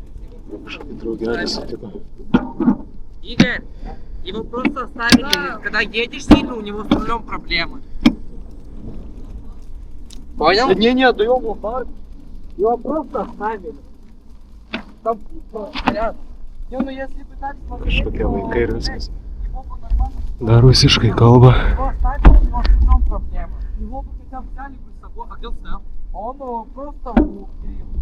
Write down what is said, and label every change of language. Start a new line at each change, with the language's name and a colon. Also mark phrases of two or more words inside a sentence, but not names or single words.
Lithuanian: Kažkaip draugelis sutiko.
Russian: Игорь, его просто оставили. Когда едешь сильно, у него с рулем проблемы. Понял? Не, даем в парк. Его просто оставили. Там рядом. Не, ну если бы так смотреть,
Lithuanian: Kažkokie vaikai ir viskas.
Russian: его бы нормально.
Lithuanian: Dar rusiškai kalba.
Russian: Его оставили, у него с рулем проблемы. Его бы хотя бы взяли бы с собой. А где стоял? Он просто у Кирилла.